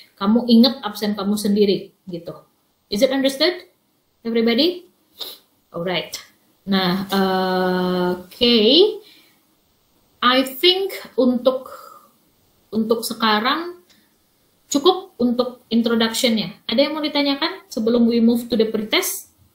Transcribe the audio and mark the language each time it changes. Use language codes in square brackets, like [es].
[id] Kamu ingat absen kamu sendiri gitu. [en] Is it understood everybody? Alright. Nah, okay. I think [id] untuk sekarang cukup untuk introduction-nya. Ada yang mau ditanyakan sebelum [en] we move to the pretest?